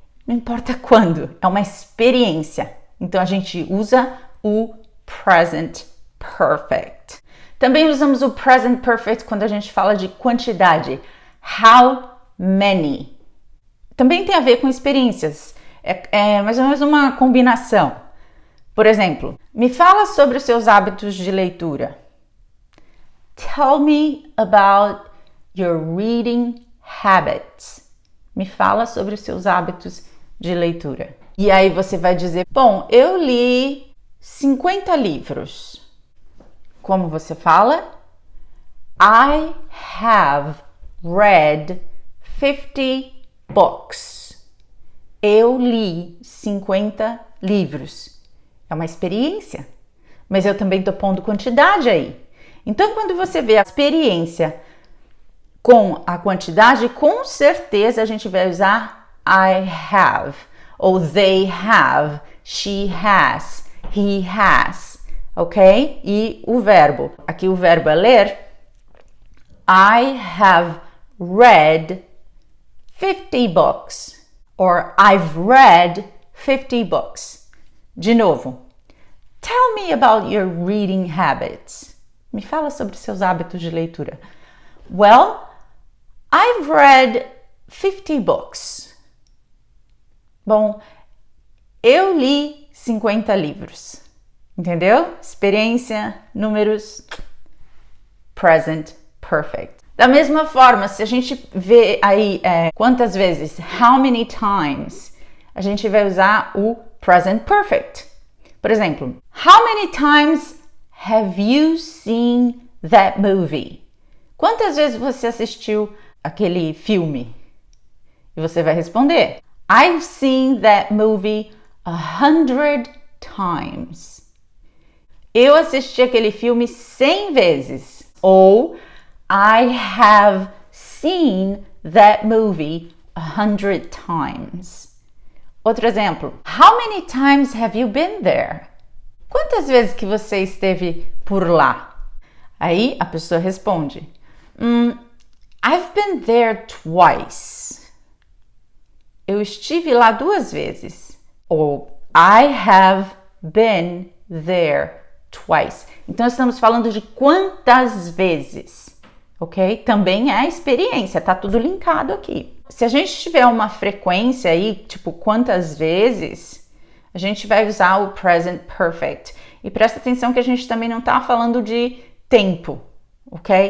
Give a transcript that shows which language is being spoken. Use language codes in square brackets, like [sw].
[pt] Não importa quando, é uma experiência. Então a gente usa o present perfect. Também usamos o present perfect quando a gente fala de quantidade. [en] How many? [pt] Também tem a ver com experiências. É mais ou menos uma combinação. Por exemplo, me fala sobre os seus hábitos de leitura. [en] Tell me about your reading habits. [pt] Me fala sobre os seus hábitos de leitura. E aí você vai dizer, bom, eu li 50 livros. Como você fala? [en] I have read 50 books. [pt] Eu li 50 livros. É uma experiência, mas eu também estou pondo quantidade aí. Então, quando você vê a experiência com a quantidade, com certeza a gente vai usar [en] I have, [pt] ou [en] they have, she has, he has, [pt] ok? E o verbo, aqui o verbo é ler. [en] I have read 50 books, or I've read 50 books. [pt] De novo, [en] tell me about your reading habits. [pt] Me fala sobre seus hábitos de leitura. [en] Well, I've read 50 books. [pt] Bom, eu li 50 livros. Entendeu? Experiência, números, present perfect. Da mesma forma, se a gente vê aí quantas vezes, [en] how many times, [pt] a gente vai usar o present perfect. Por exemplo, [en] how many times have you seen that movie? [pt] Quantas vezes você assistiu aquele filme? E você vai responder, [en] I've seen that movie 100 times. [pt] Eu assisti aquele filme 100 vezes. Ou [en] I have seen that movie 100 times. [pt] Outro exemplo. [en] How many times have you been there? [pt] Quantas vezes que você esteve por lá? Aí a pessoa responde, [en] I've been there twice. [pt] Eu estive lá 2 vezes. Ou [en] I have been there twice. [pt] Então estamos falando de quantas vezes, ok? Também é a experiência, tá tudo linkado aqui. Se a gente tiver uma frequência aí, tipo quantas vezes, a gente vai usar o present perfect. E presta atenção que a gente também não tá falando de tempo, ok?